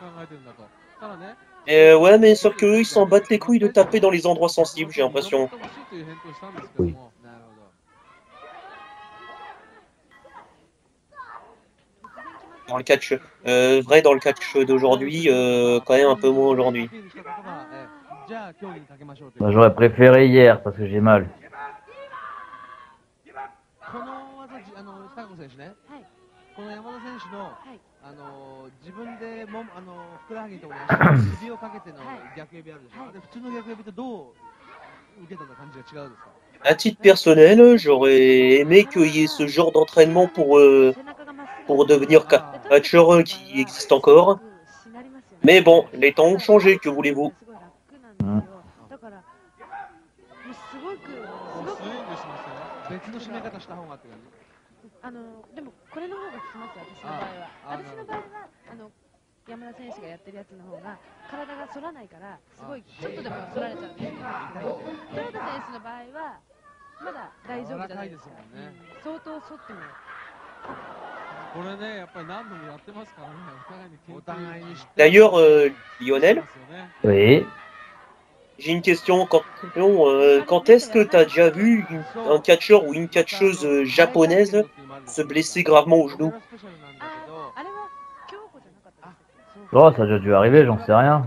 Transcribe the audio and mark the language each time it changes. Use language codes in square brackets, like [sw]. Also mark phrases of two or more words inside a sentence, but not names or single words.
[fr] Ouais, mais sauf qu'eux, ils s'en battent les couilles de taper dans les endroits sensibles, j'ai l'impression. Oui. Dans le catch, vrai dans le catch d'aujourd'hui, quand même un peu moins aujourd'hui. Bah, j'aurais préféré hier parce que j'ai mal. [ja] この技、高子選手ね、はいこの山田選手の、はい自分でもふくらはぎのところに指をかけての逆指あるでしょ、はいあれ普通の逆指とどう受けた感じが違うですか？ [fr] À titre personnel, j'aurais aimé qu'il y ait ce genre d'entraînement pour devenir catcheur qui existe encore. Mais bon, les temps ont changé, que voulez-vous? [ja] だからもうすごくスイングしますよね。別の締め方した方がって感じ。でもこれの方が効きますよ、私の場合は。山田選手がやってるやつの方が体が反らないからすごいちょっとでも反られちゃうんですけど、豊田選手の場合はまだ大丈夫じゃないですか。相当反っても。これね、やっぱり何度もやってますからね、お互いに。 [fr] D'ailleurs, Lionel, Oui. j'ai une question. Quand est-ce que tu as déjà vu un catcheur ou une catcheuse japonaise se blesser gravement au genou? Oh, ça a déjà dû arriver, j'en sais rien.